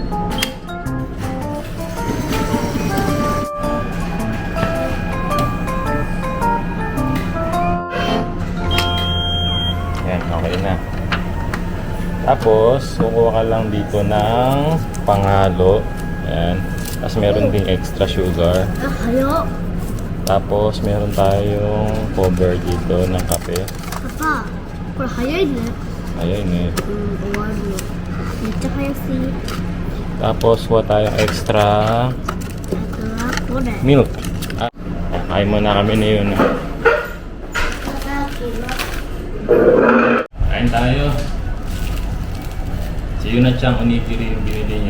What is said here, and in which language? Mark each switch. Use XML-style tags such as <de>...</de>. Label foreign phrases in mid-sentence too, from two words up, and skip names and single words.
<tl>Ayan, okay na. Tapos, kukuha ka lang dito ng panghalo. Ayan. Tapos meron ding extra sugar.</tl> <ja>早っ。</ja> <tl>Tapos meron tayong cover dito ng kape.</tl> <ja>パパ、これ早いね。</ja> <tl>Ayun eh.</tl> <ja>終わるの。めっちゃ早すぎ。</ja> <tl>Tapos kuha tayong extra</tl> <ja>これ。</ja> <tl>milk. Kain muna kami na yun. Kain tayo. Si Yuna-chan onigiri yung binili niya.</tl>